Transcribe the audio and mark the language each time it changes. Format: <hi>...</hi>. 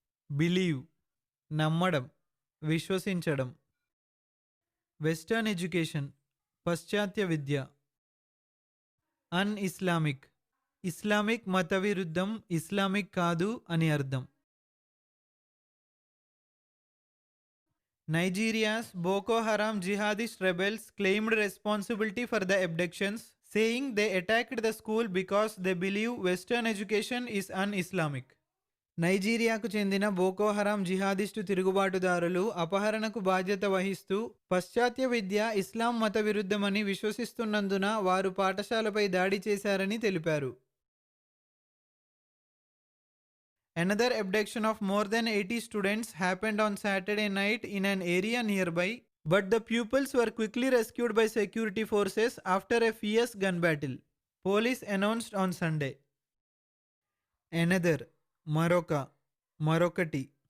<te>Believe నమ్మడం, విశ్వసించడం. Western education పాశ్చాత్య విద్య. అన్ ఇస్లామిక్ ఇస్లామిక్ మత విరుద్ధం, ఇస్లామిక్ కాదు అని అర్థం.</te> <en>Nigeria's Boko Haram jihadist rebels claimed responsibility for the abductions, saying they attacked the school because they believe Western education is un-Islamic.</en> <te>నైజీరియాకు చెందిన బోకో హరాం జిహాదిస్టు తిరుగుబాటుదారులు అపహరణకు బాధ్యత వహిస్తూ పాశ్చాత్య విద్య ఇస్లాం మత విరుద్ధమని విశ్వసిస్తున్నందున వారు పాఠశాలపై దాడి చేశారని తెలిపారు.</te> <en>Another abduction of more than 80 students happened on Saturday night in an area nearby, but the pupils were quickly rescued by security forces after a fierce gun battle, police announced on Sunday. Another</en> <te>మరొక, మరొకటి.</te>